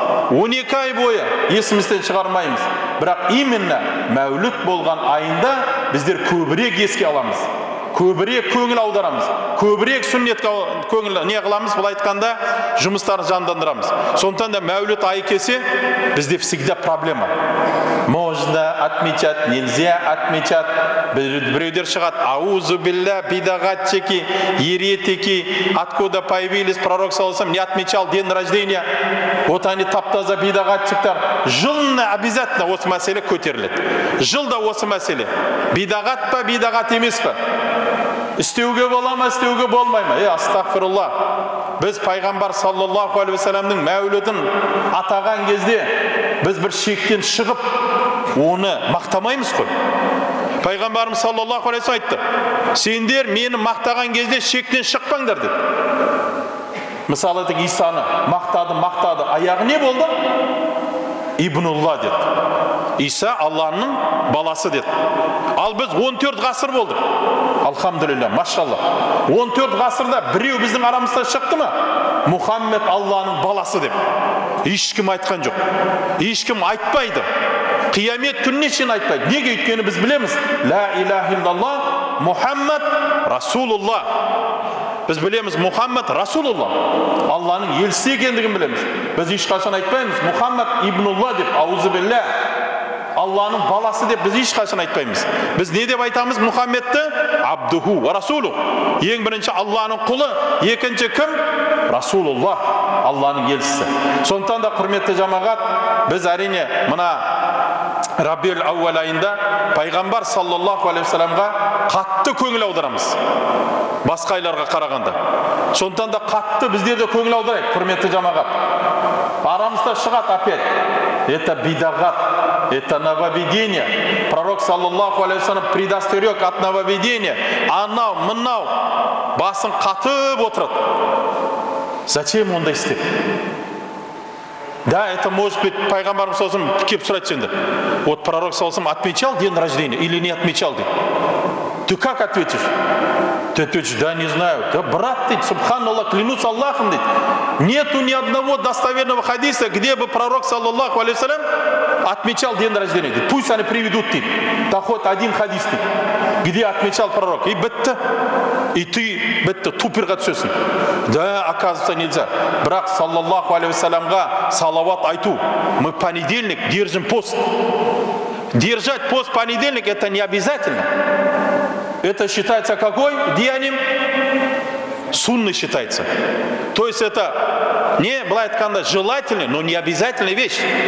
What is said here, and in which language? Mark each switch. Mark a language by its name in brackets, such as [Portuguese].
[Kazakh] 12 ай бойы есімізден шығармаймыз. Бірақ именно Мәуліт болған айында біздер көбірек еске аламыз. Көбірек көңіл аударамыз, көбірек сүннетке көңіл не қыламыз, бұл айтқанда жұмыстарын жандандырамыз. Сондықтан да Мәуліт айы келсе, бізде [Russian] всегда проблема. Можно отмечать, нельзя отмечать. [Kazakh] Біреулер шығады, [Russian] аузу билля, бидағатчики, еретики, откуда появились пророк саллаллаху не отмечал день рождения. Вот они таптаза бидағатчиктар. [Kazakh] Жылына обязательно осы мәселе көтеріледі. Жылда осы мәселе. Бидағат па, бидағат емес па? Істеуге бола ма, істеуге болмай ма? Астағфирулла. Біз пайғамбар саллаллаху алейхи ва салламның мәулідін атаған кезде біз бір шектен шығып, оны мақтамаймыз қой. Пайғамбарымыз саллаллаху алейхи ва саллям айтты: сендер мені мақтаған кезде шектен шықпаңдар деді. Мысалы Исаны мақтады, аяғы не болды? ибнулла деді. Иса Алланың баласы деді. Ал біз 14 ғасыр болдық. Алхамдулилля, машалла. 14 ғасырда біреу біздің арамызда шықты ма? Мұхаммед Алланың баласы деп. Ешкім айтқан жоқ. Ешкім айтпайды. Қиямет күніне шейін айтпайды. Неге? Өйткені біз білеміз. [Arabic] Ла илаха иллаллах Мұхаммед Расулулла. [Kazakh] Біз білеміз Мұхаммед Расулулла. Алланың елшісі екендігін білеміз. Біз ешқашан айтпаймыз. Мұхаммед ибнулла деп. Аузу билля. Алланың баласы деп біз ешқашан айтпаймыз. Біз не деп айтамыз Мұхаммедті? [Arabic] Абдуху ва расулу. [Kazakh] Ең бірінші Алланың құлы, екінші кім? Расулулла, Алланың елшісі. Сондықтан да құрметті жамағат, біз әрине мына Рабиул ауал айында пайғамбар саллаллаху алейхи вассаламға қатты көңіл аударамыз. Басқа айларға қарағанда. Сондықтан да қатты бізде де көңіл аударайық, құрметті жамағат. Арамызда шығат [Russian] опять. Это бидағат, это нововведение. Пророк саллаллаху алейхи вассалам предостерег от нововведения. [Kazakh] Анау, мынау басын қатып отырады. [Russian] Зачем [Kazakh] ондай істеп? [Russian] Да, это может быть [Kazakh] пайғамбарымыз сосын кеп сұрайды сенде. [Russian] Вот пророк саллаллаху отмечал день рождения или не отмечал? Ты как ответишь? Ты ответишь, да не знаю. Да брат ты, субханаллах, клянусь Аллахом, нету ни одного достоверного хадиса, где бы пророк саллаллаху алейхи вассалям отмечал день рождения. Пусть они приведут ты. Да хоть один хадис ты, где отмечал пророк. [Kazakh] И бетта, и ты бетта туперға түсесің. [Russian] Да, оказывается, нельзя. Брак саллаллаху алейхи вассалямға [Kazakh] салават айту. [Russian] Мы понедельник держим пост. Держать пост в понедельник это не обязательно. Это считается какой деянием? Сунной считается. То есть это не [Kazakh] былай айтканда [Russian] желательная, но не обязательная вещь.